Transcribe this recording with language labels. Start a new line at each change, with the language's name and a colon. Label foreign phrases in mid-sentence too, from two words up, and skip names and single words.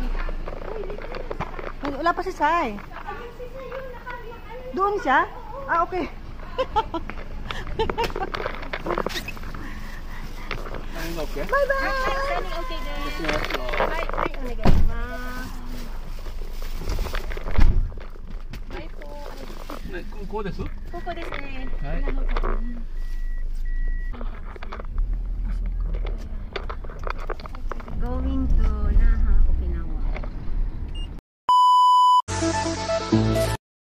Filipino: Wala pa si Sai. Doon siya? Ah, okay.
English: Bye-bye! Okay, guys. Bye po.
Japanese: こうです。ここですね。はい。
English: Going to Naha, Okinawa.